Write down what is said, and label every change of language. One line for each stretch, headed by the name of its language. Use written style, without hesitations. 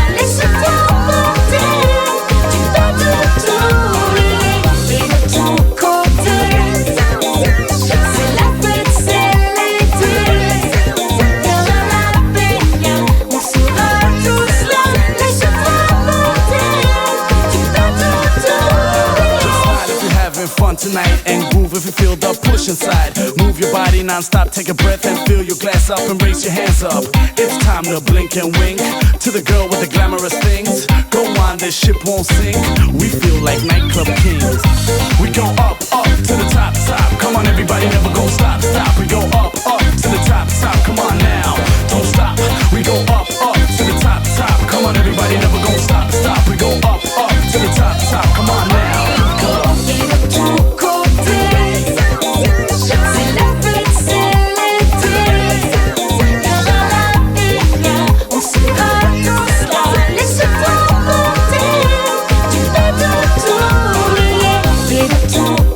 French: Laisse-toi porter, tu vas tout oublier. Et de tous côtés, c'est la fête, c'est l'été. Viens dans la peña, on sera tous là. Laisse-toi porter, tu vas tout oublier.
English: Just smile if you're having fun tonight, and groove if you feel the push inside. Move your body non-stop, take a breath and fill your glass up and raise your hands up. It's time to blink and wink to the girl with the glamorous things. Go on, this ship won't sink. We feel like nightclub kings. We go up, up to the top, top. Come on everybody, never go stop, stop. We go up, up to the top, top. Come on now, don't stop. We go up, up to the top, top. Come on everybody, never go stop, stop. We go up, up to the top, top. Come on now, go.
French: Et de tous côtés, c'est la fête, c'est l'été. Viens dans la peña, on sera tous là. Laisse-toi porter, tu vas tout oublier. Et de tous